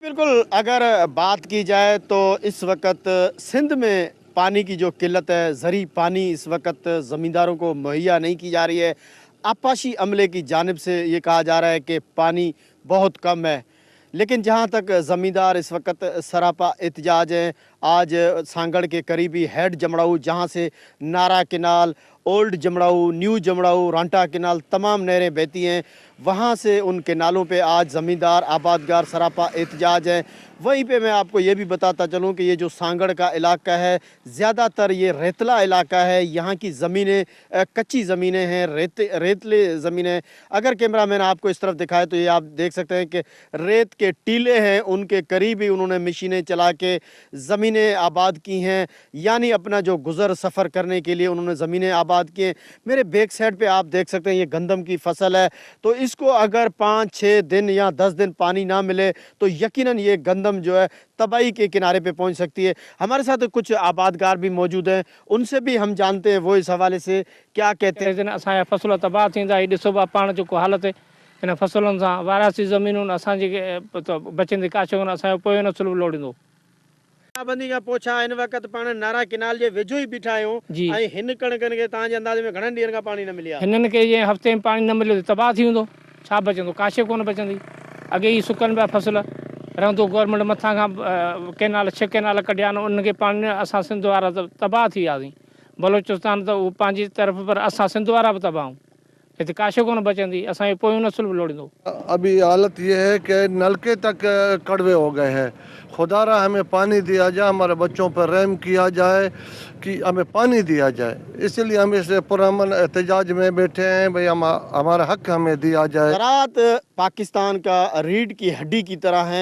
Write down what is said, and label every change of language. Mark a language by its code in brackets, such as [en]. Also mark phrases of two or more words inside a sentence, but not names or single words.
[ur] بالکل، اگر بات کی جائے تو اس وقت سندھ میں پانی کی جو قلت ہے، ذری پانی اس وقت زمینداروں کو مہیا نہیں کی جا رہی ہے. آبپاشی عملے کی جانب سے یہ کہا جا رہا ہے کہ پانی بہت کم ہے. لیکن جہاں تک زمیندار اس وقت سراپا احتجاج ہیں، آج سانگھڑ کے قریبی ہیڈ جمڑاؤ جہاں سے نارا کینال، اولڈ جمڑاؤ، نیو جمڑاؤ، رانٹا کینال تمام نہریں بہتی ہیں، وہاں سے ان کینالوں پہ آج زمیندار آبادگار سراپا احتجاج ہے. وہیں پہ میں آپ کو یہ بھی بتاتا چلوں کہ یہ جو سانگھڑ کا علاقہ ہے، زیادہ تر یہ ریتلا علاقہ ہے. یہاں کی زمینیں کچی زمینیں ہیں، ریتلے زمینیں. اگر کیمرہ مین آپ کو اس طرف دکھائے تو یہ آپ دیکھ سکتے ہیں کہ ریت کے ٹیلے ہیں، ان کے قریب ہی انہوں نے مشینیں چلا کے زمینیں آباد کی ہیں، یعنی اپنا جو گزر سفر کرنے کے لیے انہوں نے زمینیں آباد کی ہیں. میرے [en] back side [ur] پہ آپ دیکھ سکتے ہیں یہ گندم کی فصل ہے، تو اس کو اگر 5-6 دن یا 10 دن پانی نہ ملے تو یقیناً یہ گندم جو ہے تباہی کے کنارے پہ پہنچ سکتی ہے. ہمارے ساتھ کچھ آبادگار بھی موجود ہیں، ان سے بھی ہم جانتے ہیں وہ اس حوالے سے کیا کہتے ہیں. [sd] असांजा फसल तबाह थींदा, हीअ ॾिसो पिया पाण जेको हालत इन फसलुनि सां वारासी ज़मीनुनि असांजी बचंदी काशो कोन, असांजो पोयों नसुल लोड़ींदो। बंदी खां पोइ हिन वक़्त पाण नारा केनाल जे वेझो ई बीठा आहियूं जी। ऐं हिन कणकनि खे तव्हांजे अंदाज़े में घणनि ॾींहंनि खां पाणी न मिली आहे? हिननि खे जीअं हफ़्ते में पाणी न मिलियो त तबाह थी वेंदो, छा बचंदो, काशे कोन बचंदी। अॻे ई सुकनि पिया फसल, रहंदो गवर्नमेंट मथां खां केनाल 6 केनाल कढिया आहिनि, उनखे पाणी न, असां सिंध वारा त तबाह थी वियासीं। बलोचिस्तान त उहो पंहिंजी तरफ़, पर असां सिंध वारा बि तबाह आहियूं। हिते काशे कोन बचंदी, असांजो पोयों नसुल बि लोड़ींदो। [ur] ابھی حالت یہ ہے کہ نلکے تک کڑوے ہو گئے ہیں. خدارا ہمیں پانی دیا جائے، ہمارے بچوں پر رحم کیا جائے کہ ہمیں پانی دیا جائے. اس لیے ہم اس پرامن احتجاج میں بیٹھے ہیں، بھائی ہمارا حق ہمیں دیا جائے. زراعت پاکستان کا ریڑھ کی ہڈی کی طرح ہے.